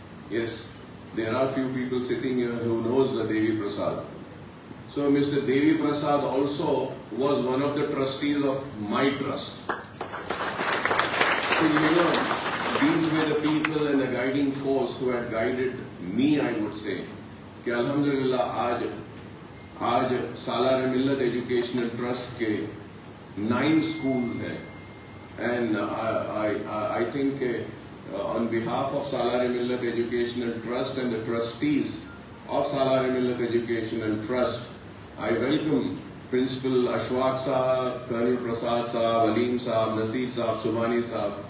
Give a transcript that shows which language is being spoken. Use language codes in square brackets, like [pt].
[en] Yes, there are few people sitting here who knows the Devi Prasad. So Mr. Devi Prasad also was one of the trustees of my trust. So these were the people and the guiding force who had guided me, I would say. [hi] कि अल्हम्दुलिल्लाह आज सालार मिल्लत educational trust के 9 schools हैं. [en] And I think on behalf of Salar Millat Educational Trust and the trustees of Salar Millat Educational Trust, I welcome Principal Ashwaq Saab, Colonel Prasad Saab, Aleem Saab, Nasir Saab, Subhani Saab,